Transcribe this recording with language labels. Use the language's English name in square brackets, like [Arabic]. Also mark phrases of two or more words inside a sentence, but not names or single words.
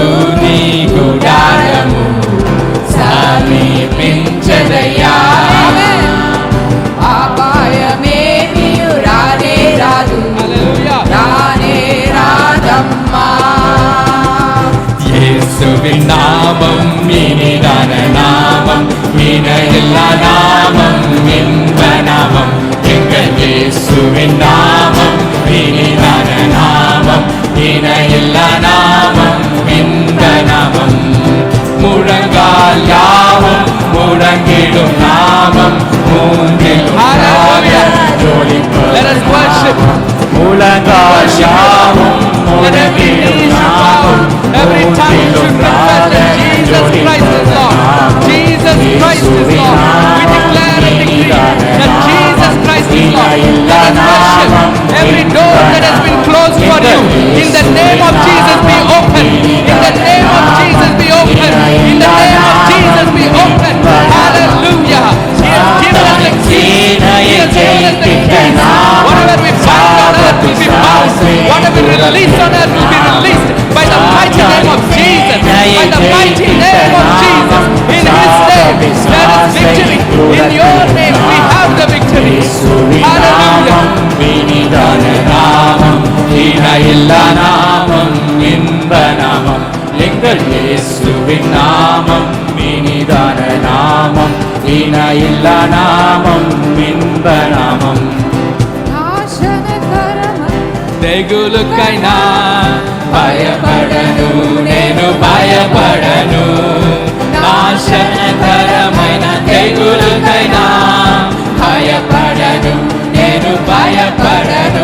[Telugu] నీ గుడారము సమీపించదయ్యా, అపాయమేమియు రానే రాదు, రానే రాదమ్మా. [Tamil] இயேசுவின் நாமம் வினிதான நாமம், வினையில்ல நாமம் இன்ப நாமம், எங்கள் இயேசுவின் நாமம் வினிதான நாமம், வினையில்ல நாமம் இன்ப நாமம். முழங்கால் யாவும் முழங்கிடும் நாமம், மூன்றிலும் முழங்கால் யாவும் முழங்கிடும் நாமம், [English] every tongue should confess that Jesus Christ is Lord. Jesus Christ is Lord. We declare and decree that Jesus Christ is Lord. Let us worship. Every door that has been closed for you, in the name of Jesus be open. In the name of Jesus be open. In the name of Jesus be open. Hallelujah. He has given us the keys. He has given us the keys. Whatever we bind on earth will be bound. Whatever we release on earth will be released by the mighty name of Jesus. By the mighty name of Jesus. In His name there is victory. In your name we have the victory. Hallelujah. [Tamil] வினிதான நாமம், வினையில்ல நாமம் இன்ப நாமம், எங்கள் இயேசுவின் நாமம் வினிதான நாமம், வினையில்ல நாமம் இன்ப நாமம். [Telugu] తెగులుకైనా భయపడను, నేను భయపడను, నాశనకరమైన తెగులుకైనా భయపడను, నేను భయపడను.